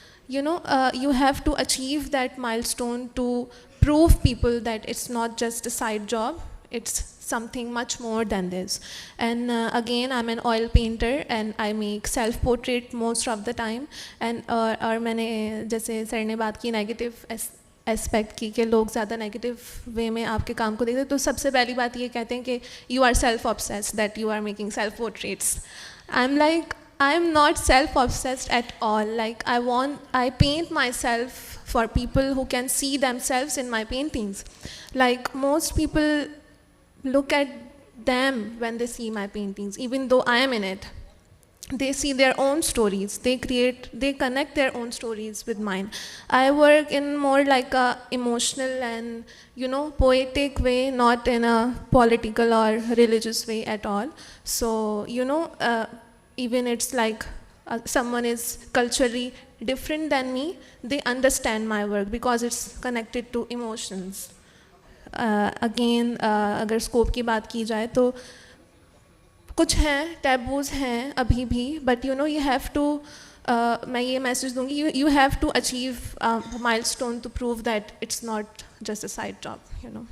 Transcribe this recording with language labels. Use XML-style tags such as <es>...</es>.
<en>You have to achieve that milestone to prove people that it's not just a side job, it's something much more than this. And again, I'm an oil painter and I make self portrait most of the time.</en> <ur>And اور میں نے جیسے سر نے بات کی negative aspect کی کہ لوگ زیادہ نیگیٹو وے میں آپ کے کام کو دیکھتے, تو سب سے پہلی بات یہ کہتے ہیں کہ</ur> <en>You are self obsessed, that you are making self portraits. I'm like, I'm not self obsessed at all. Like I paint myself for people who can see themselves in my paintings. Like most people look at them when they see my paintings, even though I am in it. They see their own stories, they connect their own stories with mine. I work in more like a emotional and poetic way, not in a political or religious way at all. So even it's like someone is culturally different than me, they understand my work because it's connected to emotions. Again</en> <ur>اگر scope کی بات کی جائے تو کچھ ہیں taboos ہیں ابھی بھی,</ur> <en>but you have to,</en> <ur>میں یہ میسیج دوں گی,</ur> <en>You have to achieve milestone to prove that it's not just a side job.</en>